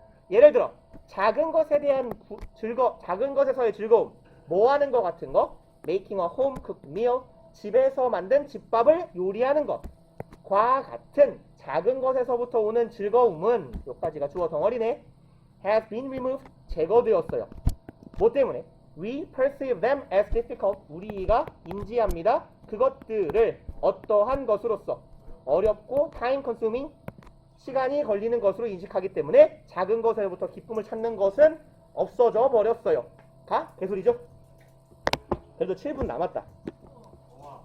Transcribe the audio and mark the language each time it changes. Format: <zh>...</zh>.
<ko>예를 들어 작은 것에 대한 작은 것에서의 즐거움, 뭐 하는 것 같은 거,</ko> <en>making a home-cooked meal,</en> <ko>집에서 만든 집밥을 요리하는 것과 같은 작은 것에서부터 오는 즐거움은, 여기까지가 주어 덩어리네,</ko> <en>has been removed,</en> <ko>제거되었어요. 뭐 때문에?</ko> <en>We perceive them as difficult,</en> <ko>우리가 인지합니다. 그것들을 어떠한 것으로서 어렵고</ko> <en>time consuming,</en> <ko>시간이 걸리는 것으로 인식하기 때문에 작은 것에부터 기쁨을 찾는 것은 없어져 버렸어요. 다 개소리죠? 그래도 7분 남았다. 와,</ko>